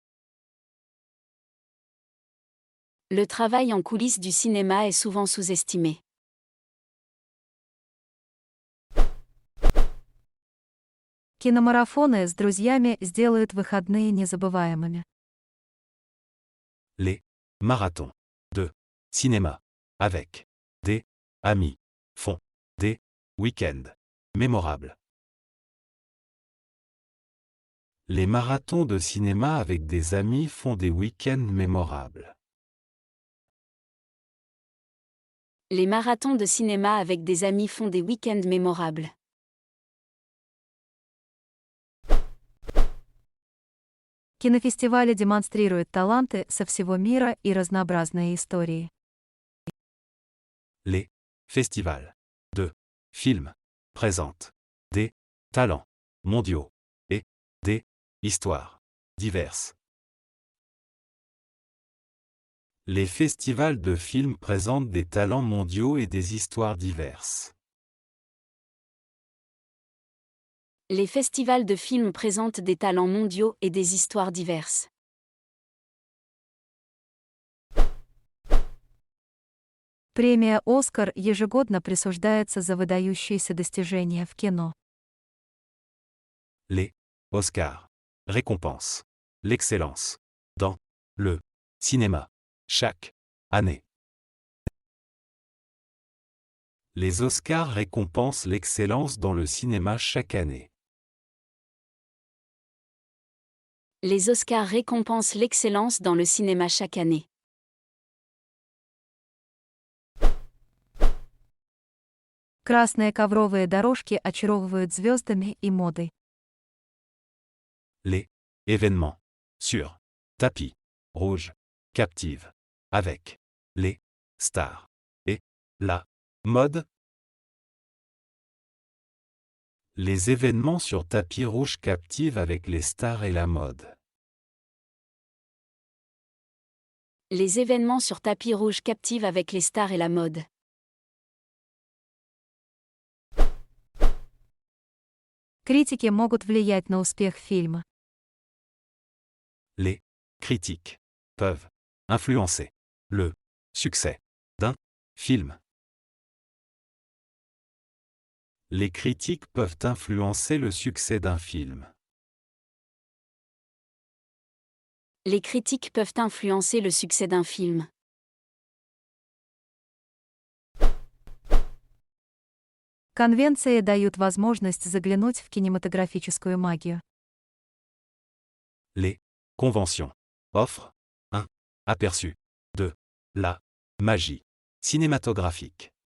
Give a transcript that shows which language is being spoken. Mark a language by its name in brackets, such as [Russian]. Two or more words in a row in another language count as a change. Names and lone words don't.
[French] Le travail en coulisses du cinéma est souvent sous-estimé. [Russian] Киномарафоны с друзьями сделают выходные незабываемыми. [French] Les marathons de cinéma avec des amis font des week-ends mémorables. Les marathons de cinéma avec des amis font des week-ends mémorables. Les marathons de cinéma avec des amis font des week-ends mémorables. [Russian] Кинофестивали демонстрируют таланты со всего мира и разнообразные истории. [French] Les festivals de films présentent des talents mondiaux et des histoires diverses. Les festivals de films présentent des talents mondiaux et des histoires diverses. Les festivals de films présentent des talents mondiaux et des histoires diverses. [Russian] Премия «Оскар» ежегодно присуждается за выдающиеся достижения в кино. [French] Les Oscars récompensent l'excellence dans le cinéma chaque année. Les Oscars récompensent l'excellence dans le cinéma chaque année. Les Oscars récompensent l'excellence dans le cinéma chaque année. [Russian] Красные ковровые дорожки очаровывают звездами и модой. [French] Les événements sur tapis rouge captivent avec les stars et la mode. Les événements sur tapis rouge captivent avec les stars et la mode. Les événements sur tapis rouge captivent avec les stars et la mode. [Russian] Критики могут влиять на успех фильма. [French] Les critiques peuvent influencer le succès d'un film. Les critiques peuvent influencer le succès d'un film. Les critiques peuvent influencer le succès d'un film. [Russian] Конвенции дают возможность заглянуть в кинематографическую магию. [French] Les conventions offrent un aperçu de la magie cinématographique.